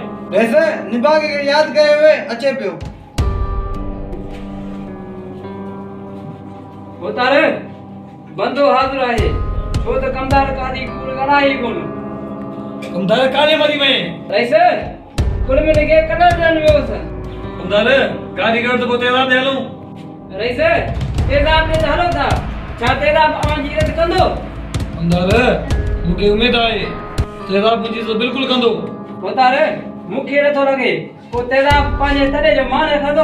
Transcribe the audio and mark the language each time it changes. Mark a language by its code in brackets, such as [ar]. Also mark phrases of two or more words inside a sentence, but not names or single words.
[sd] वैसे निभा खे यादि कये हुए अचे पियो। उतार बंदो हाज़िर आहे, छो त कमदार कादी कूड़ ॻाल्हाए ई कोन। कमदार काले मरी वए। रईस कुल मिले के कॾहिं ॾियण वियोसि। कमदार गाड़ी कर तो पोइ तेज़ाब दे हलूं। रईस तेज़ाब ते हलो था, छा तेज़ाब अवां जी इज़त कंदो? कमदार मूंखे उमेद आहे तेज़ाब मुंहिंजी इज़त बिल्कुलु कंदो। उतार मूंखे नथो लॻे को तेज़ाब पंहिंजे तॾे जो मान रखंदो।